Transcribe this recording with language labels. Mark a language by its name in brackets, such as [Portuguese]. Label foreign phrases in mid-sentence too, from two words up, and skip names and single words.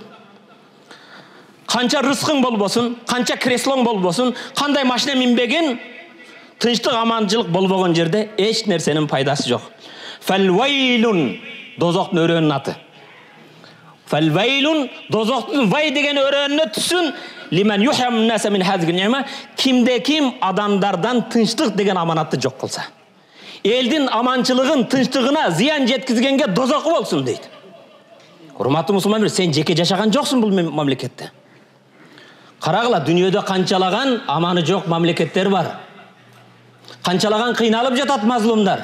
[Kyrgyz] Канча рызкың болбосун, канча креслоң болбосун, кандай машина минбеген, тынчтык, аманчылык болбогон жерде эч нерсенин пайдасы жок. Фалвайлун, дозоктун өрөөнүн аты. Фалвайлун, дозоктун вай деген өрөөнүнө түшүн. [Arabic] لمن يحرم الناس من هذه النعمة, [Kyrgyz] kimde kim adamlardan тынчтык деген аманатты жок кылса. Элдин аманчылыгын, тынчтыгына зыян жеткизгенге дозоку болсун дейт. Урматтуу мусулман, сен жеке жашаган жоксуң бул мамлекетте. Карагыла, дүйнөдө канчалаган аманы жок мамлекеттер бар. Канчалаган кыйналып жатат мазлумдар.